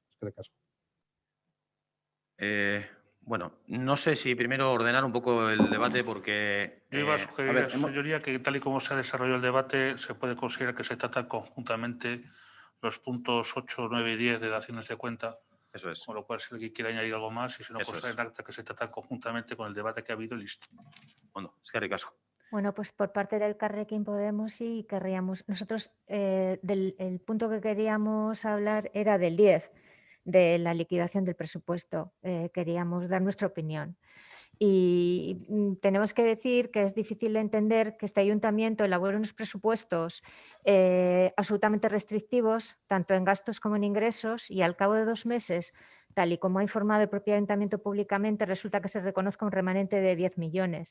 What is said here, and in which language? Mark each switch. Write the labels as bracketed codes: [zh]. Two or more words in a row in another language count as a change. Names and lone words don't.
[es] Bueno, no sé si primero ordenar un poco el debate porque... Yo iba a sugerir, señoría, que tal y como se ha desarrollado el debate, se puede considerar que se tratan conjuntamente los puntos 8, 9 y 10 de daciones de cuenta. Eso es. Con lo cual, si alguien quiere añadir algo más, y si no, consta en acta que se tratan conjuntamente con el debate que ha habido, listo. [eu] Bueno, eskerrik asko. [es] Bueno, pues por parte del Carrequín Podemos sí querríamos, nosotros el punto que queríamos hablar era del 10, de la liquidación del presupuesto. Queríamos dar nuestra opinión. Y tenemos que decir que es difícil de entender que este ayuntamiento elabore unos presupuestos absolutamente restrictivos, tanto en gastos como en ingresos, y al cabo de 2 meses, tal y como ha informado el propio ayuntamiento públicamente, resulta que se reconozca un remanente de 10 millones.